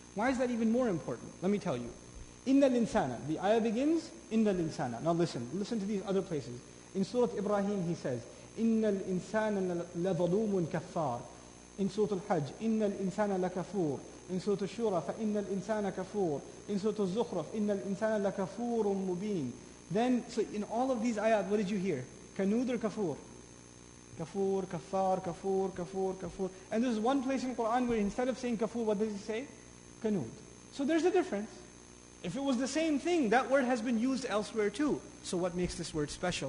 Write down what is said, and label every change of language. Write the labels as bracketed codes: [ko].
[en] Why is that even more important? Let me tell you. [ar] Inna al-insana. [en] The ayah begins, [ar] Inna al-insana. [en] Now listen to these other places. In Surah Ibrahim he says, [ar] Inna al-insana la-zalumun kaffar. [en] In Surah Al-Hajj, [ar] Inna al-insana la-kafur. [en] In Surah Al-Shura, [ar] فَإِنَّ الْإِنسَانَ كَفُورٌ. In Surah Al-Zukhruf, إِنَّ الْإِنسَانَ لَكَفُورٌ مُبِينٌ. [en] Then, so in all of these ayat, what did you hear? Kanud or kafur? Kafur, kafar, kafur, kafur, kafur. And there's one place in Quran where instead of saying kafur, what does He say? Kanud. So there's a difference. If it was the same thing, that word has been used elsewhere too. So what makes this word special?